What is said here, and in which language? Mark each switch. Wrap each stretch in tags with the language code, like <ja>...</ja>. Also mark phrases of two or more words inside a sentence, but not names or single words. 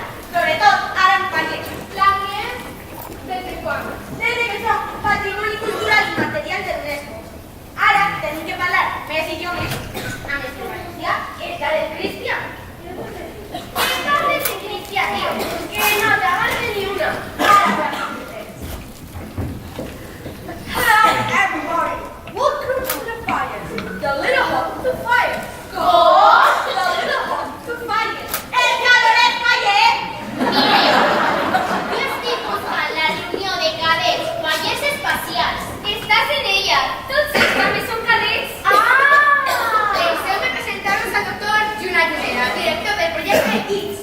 <ca>Sobretot ara en parlem. L'anglès? Des de quan? Des que som patrimoni cultural i material de l'UNESCO. Ara tenim que parlar més idiomes. A més de valencià, el del cristià. ¿Qué parles en cristià, tio? Que no te avances ni una. Ara parlem.</ca> <en>Hello, everybody. Welcome to the fire. The little hut to fire. Go! The little hut to fire.</en> <ca>El caloret fire! Mireu, jo estic buscant la reunió de cadets fallers espacials. Estàs en ella. Tots ells també són cadets. Deixeu-me presentar-vos al doctor Juna Junera, director del projecte X.</ca>